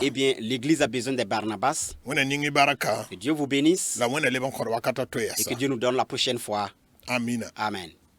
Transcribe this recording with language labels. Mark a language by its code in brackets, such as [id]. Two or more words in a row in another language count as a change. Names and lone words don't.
[fr] Eh bien, l'Église a besoin des Barnabas. [mos] wẽna ning-y barka [fr] Que Dieu vous bénisse [mos] la wẽna leb n kõr wakata [fr] et que [mos] toɛɛsa [fr] Dieu nous donne la prochaine fois. [mos] amina [fr] Amen.